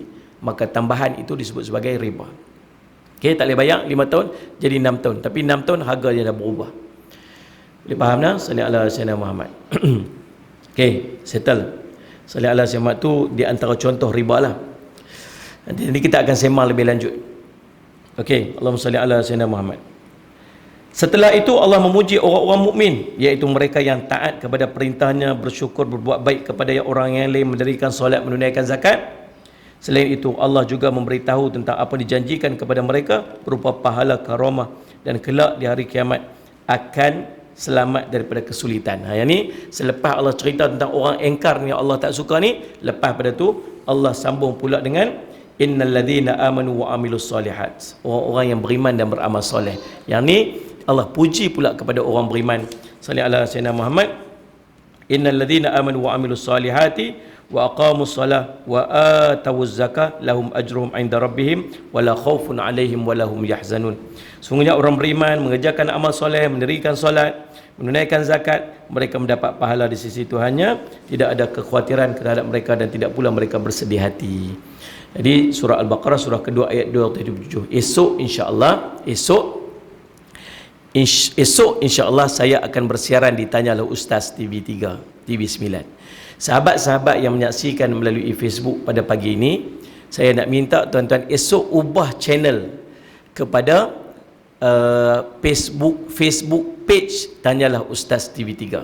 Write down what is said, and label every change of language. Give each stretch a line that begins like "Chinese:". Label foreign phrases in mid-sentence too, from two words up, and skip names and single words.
Malay: Maka tambahan itu disebut sebagai riba. Okey, tak boleh bayar 5 tahun jadi 6 tahun, tapi 6 tahun harga dia dah berubah. Boleh faham tak?
Arabic: صلِّ على سيدنا محمد.
English: Okey, settle.
Arabic: صلِّ على سيدنا محمد
Malay: tu di antara contoh riba lah. Nanti kita akan sembang lebih lanjut. Okey,
Arabic: اللهم صلِّ على سيدنا محمد.
Malay: Setelah itu Allah memuji orang-orang mukmin, iaitu mereka yang taat kepada perintahnya, bersyukur, berbuat baik kepada orang yang lain, mendirikan solat, menunaikan zakat. Selain itu Allah juga memberitahu tentang apa dijanjikan kepada mereka berupa pahala karamah dan kelak di hari kiamat akan selamat daripada kesulitan. Yang ni selepas Allah cerita tentang orang engkar ni, Allah tak suka ni, lepas pada tu Allah sambung pula dengan
Arabic: إن الذين آمنوا وعملوا الصالحات,
Malay: orang-orang yang beriman dan beramal soleh. Yang ni Allah puji pula kepada orang beriman.
Arabic: صلِّ على سيدنا محمد. إن الذين آمنوا وعملوا الصالحات وأقاموا الصلاة وآتوا الزكاة لهم أجرهم عند ربهم ولا خوف عليهم ولا هم يحزنون.
Malay: Sungguhnya orang beriman mengerjakan amal soleh, mendirikan solat, menunaikan zakat, mereka mendapat pahala di sisi Tuhannya, tidak ada kekhawatiran terhadap mereka dan tidak pula mereka bersedih hati. Jadi surah Al-Baqarah surah kedua ayat 277. Esok
Arabic: إن شاء الله
Malay: saya akan bersiaran di Tanyalah Ustaz TV3, TV9. Sahabat-sahabat yang menyaksikan melalui Facebook pada pagi ini, saya nak minta tuan-tuan esok ubah channel kepada Facebook page Tanyalah Ustaz TV3.